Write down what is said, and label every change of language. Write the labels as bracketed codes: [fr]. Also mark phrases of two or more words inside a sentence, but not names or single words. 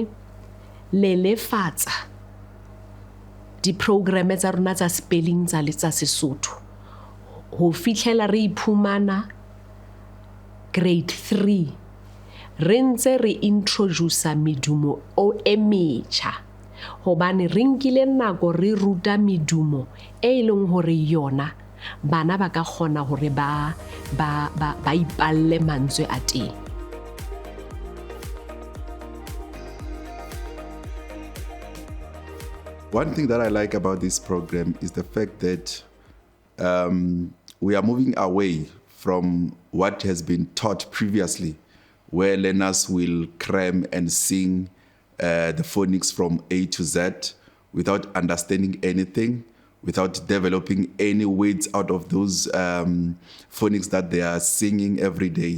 [st] lelefatsa di-program tsa rona tsa spelling tsa Sesotho ho fihlela re iphumana grade 3 re ntse re introduce medumo e metjha, hobane re nkile nako re ruta medumo e leng hore yona bana ba ka kgona hore ba ipalle mantswe a teng. [en] One thing that I like about this program is the fact that we are moving away from what has been taught previously, where learners will cram and sing the phonics from A to Z without understanding anything, without developing any words out of those phonics that they are singing every day.